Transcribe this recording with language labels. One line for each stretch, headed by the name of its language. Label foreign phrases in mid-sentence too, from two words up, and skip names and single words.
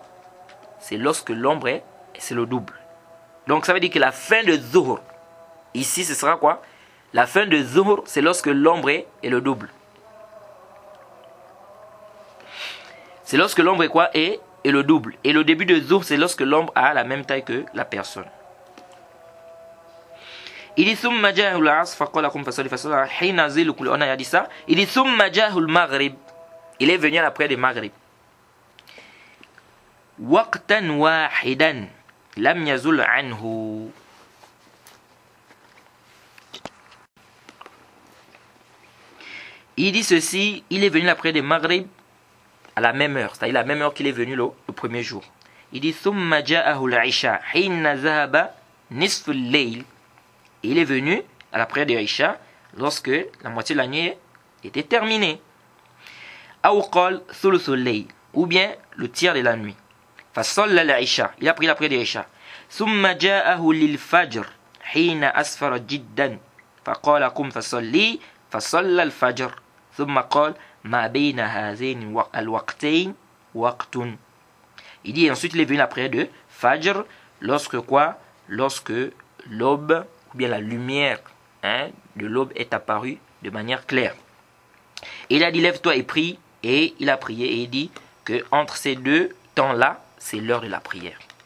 French: C'est lorsque l'ombre c'est le double. Donc ça veut dire que la fin de zuhr ici, ce sera quoi? La fin de zuhr, c'est lorsque l'ombre est le double. C'est lorsque l'ombre est quoi? Est le double. Et le début de zuhr, c'est lorsque l'ombre a la même taille que la personne. Il dit
Arabic: ثم جاءه العصر فقال قم فصل فصلى حين ظل كل.
French: On a dit ça. Il dit
Arabic: ثم جاءه المغرب.
French: Il est venu à la prière du maghrib.
Arabic: وقتا واحدا لم يزل عنه.
French: Il dit ceci, il est venu la prière de Maghrib à la même heure, c'est-à-dire la même heure qu'il est venu le premier jour. Il dit
Arabic: ثم جاءه العشاء حين ذهب نصف الليل.
French: Il est venu à la prière de Aïcha lorsque la moitié de la nuit était terminée.
Arabic: أو قال ثلث الليل,
French: ou bien le tiers de la nuit.
Arabic: فصلى العشاء,
French: il a pris la prière de Aïcha.
Arabic: ثم جاءه للفجر حين أسفر جدا. فقال قم فصل فصلى الفجر. ثم قال ما بين هذين الوقتين وقت.
French: Il dit ensuite il est venu la prière de Fajr lorsque quoi? Lorsque l'aube ou bien la lumière de l'aube est apparue de manière claire. Il a dit lève-toi et prie, et il a prié et il dit que entre ces deux temps-là, c'est l'heure de la prière.